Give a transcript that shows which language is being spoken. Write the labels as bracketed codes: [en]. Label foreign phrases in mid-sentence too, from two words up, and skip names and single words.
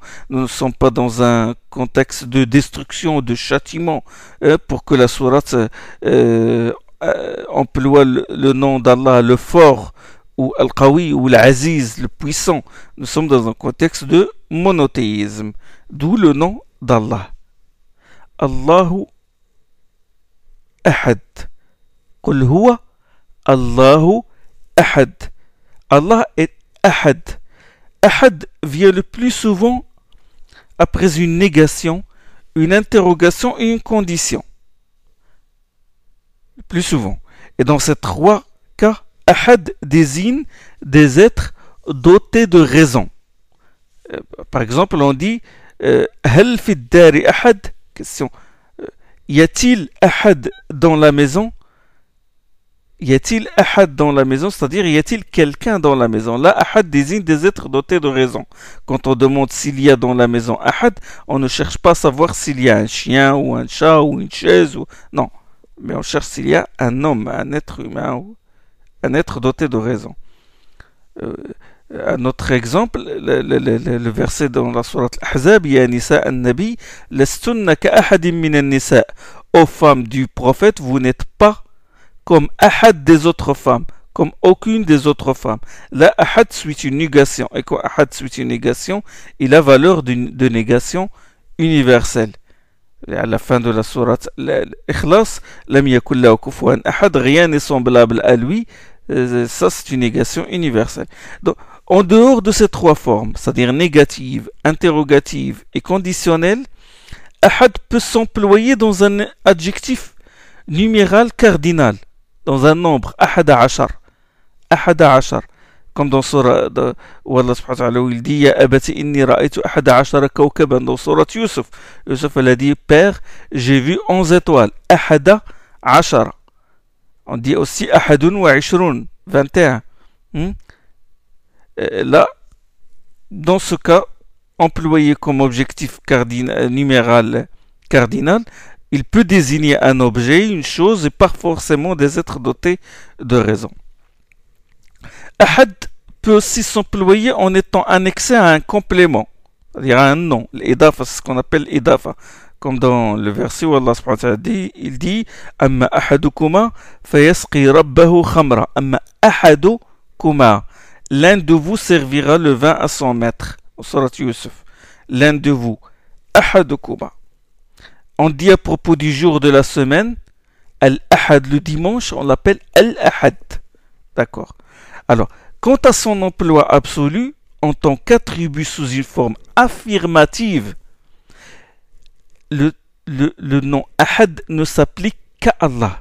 [fr] Nous ne sommes pas dans un contexte de destruction, de châtiment, pour que la sourate emploie le nom d'Allah, le fort, ou Al-Qawi, ou l'Aziz, le puissant. Nous sommes dans un contexte de monothéisme, d'où le nom d'Allah. [ar] الله أحد. قل هو الله أحد. [fr] Allah est Ahad. Ahad vient le plus souvent après une négation, une interrogation et une condition. Le plus souvent. Et dans ces trois cas, Ahad désigne des êtres dotés de raison. Par exemple, on dit [ar] هل في الدار أحد? [fr] Question. Y a-t-il ahad dans la maison? Y a-t-il ahad dans la maison? C'est-à-dire, y a-t-il quelqu'un dans la maison? Là, ahad désigne des êtres dotés de raison. Quand on demande s'il y a dans la maison ahad, on ne cherche pas à savoir s'il y a un chien ou un chat ou une chaise. Non, mais on cherche s'il y a un homme, un être humain ou un être doté de raison. Un autre exemple, le verset dans la sourate Al-Ahzab, [ar] يا نساء النبي لستن كأحد من النساء. [fr] Ô femmes du prophète, vous n'êtes pas comme ahad des autres femmes, comme aucune des autres femmes. Là, ahad suit une négation. Et quand ahad suit une négation, il a valeur de négation universelle. À la fin de la sourate Ikhlas, [ar] لم يكن له كفوا أحد, [fr] rien n'est semblable à lui. Ça, c'est une négation universelle. Donc, en dehors de ces trois formes, c'est-à-dire négative, interrogative et conditionnelle, ahad peut s'employer dans un adjectif numéral cardinal, dans un nombre, [ar] أحد عشر. أحد عشر. [fr] Comme dans Surah où Allah [ar] سبحانه وتعالى [fr] où il dit [ar] يا أبت إني رأيت أحد عشر كوكبا, [fr] dans Surah Yusuf. Yusuf elle a dit Père, j'ai vu 11 étoiles. [ar] أحد عشر. [fr] On dit aussi [ar] أحد وعشرون, [fr] 21. Là, dans ce cas, employé comme objectif numéral cardinal, il peut désigner un objet, une chose, et pas forcément des êtres dotés de raison. Ahad peut aussi s'employer en étant annexé à un complément, c'est-à-dire à un nom. L'idafa, c'est ce qu'on appelle idafa. Comme dans le verset où Allah [ar] سبحانه وتعالى [fr] dit, il dit [ar] أما أحدكما فيسقي ربه خمرا. أما أحدكما. [fr] L'un de vous servira le vin à son maître. Au surat Yusuf. L'un de vous. Ahadukuma. On dit à propos du jour de la semaine, Al-Ahad, le dimanche, on l'appelle Al-Ahad. D'accord. Alors, quant à son emploi absolu, en tant qu'attribut sous une forme affirmative, le nom Ahad ne s'applique qu'à Allah.